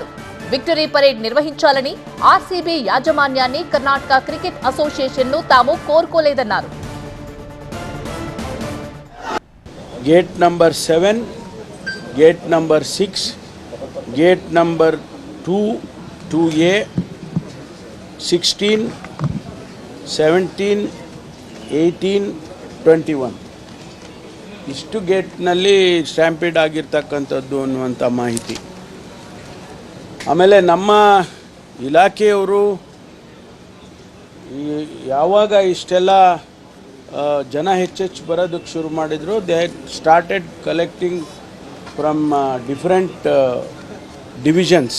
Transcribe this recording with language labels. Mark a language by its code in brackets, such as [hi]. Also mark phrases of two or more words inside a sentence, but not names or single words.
[te] విక్టరీ పరేడ్ నిర్వహించాలని ఆర్సీబీ యాజమాన్యాన్ని కర్ణాటక క్రికెట్ అసోసియేషన్ ను తాము కోరుకోలేదన్నారు. [en] Gate number 7, gate number 6, gate number 2, [kn] 2A, 16, 17, 18, 21 ಇಷ್ಟು ಗೇಟ್ನಲ್ಲಿ ಸ್ಟ್ಯಾಂಪೀಡ್ ಆಗಿರ್ತಕ್ಕಂಥದ್ದು ಅನ್ನುವಂಥ ಮಾಹಿತಿ. ಆಮೇಲೆ ನಮ್ಮ ಇಲಾಖೆಯವರು ಯಾವಾಗ ಇಷ್ಟೆಲ್ಲ ಜನ ಹೆಚ್ಚೆಚ್ಚು ಬರೋದಕ್ಕೆ ಶುರು ಮಾಡಿದ್ರು, [en] They started collecting from different divisions.